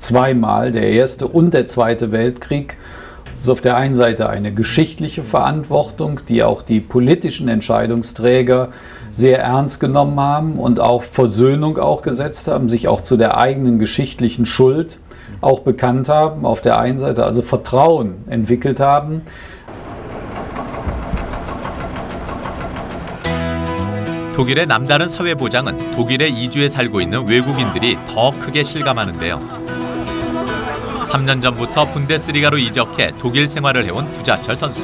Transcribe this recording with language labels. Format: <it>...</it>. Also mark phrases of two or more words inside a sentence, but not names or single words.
<de>Zweimal, der Erste und der Zweite Weltkrieg. Das ist auf der einen Seite eine geschichtliche Verantwortung, die auch die politischen Entscheidungsträger sehr ernst genommen haben und auf Versöhnung auch gesetzt haben, sich auch zu der eigenen geschichtlichen Schuld auch bekannt haben. Auf der einen Seite also Vertrauen entwickelt haben.</de> <ko>독일의 남다른 사회 보장은 독일에 이주해 살고 있는 외국인들이 더 크게 실감하는데요. 3년 전부터 분데스리가로 이적해 독일 생활을 해온 구자철 선수.</ko>